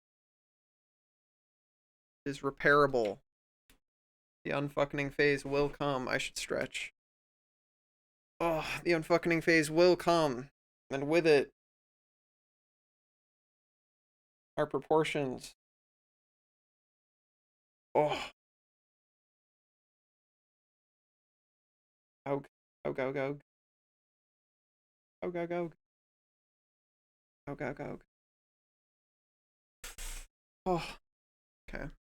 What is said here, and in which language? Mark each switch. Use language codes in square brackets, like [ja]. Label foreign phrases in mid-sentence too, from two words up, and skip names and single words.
[en] It is repairable. The unfucking phase will come. I should stretch. Oh, the unfucking phase will come, and with it, our proportions. Oh. Aug. Aug, aug, aug. Aug, aug, aug. Aug, aug, aug. Oh. Okay.